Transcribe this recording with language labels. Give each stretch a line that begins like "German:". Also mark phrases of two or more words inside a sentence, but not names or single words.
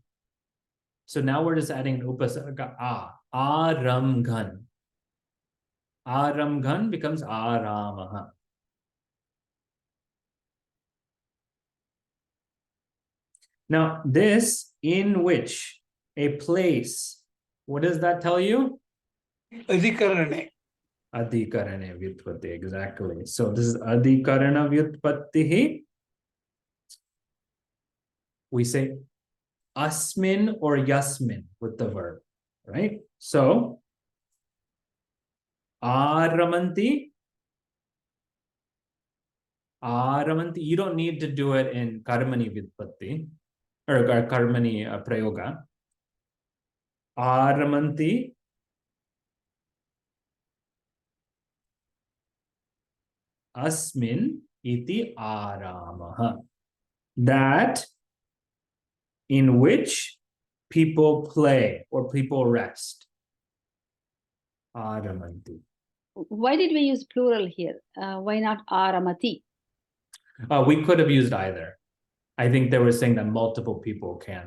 English: So now we're just adding an
Sanskrit: उपसर्ग आरम् गन्. आरम् गन्
English: becomes aramaha. Now this in which a place, what does that tell you? Adhikarane.
Sanskrit: अधिकरणे व्युत्पत्ति,
English: exactly. So this is
Sanskrit: अधिकरण व्युत्पत्तिः.
English: We say asmin or yasmin with the verb, right? So aramanti, you don't need to do it in
Sanskrit: कर्मणि व्युत्पत्ति
English: or
Sanskrit: कर्मणि प्रयोग. आरमन्ति अस्मिन् इति आरामः.
English: That in which people play or people rest. Aramanti. Why did we use plural here? Why not aramati? We could have used either. I think they were saying that multiple people can.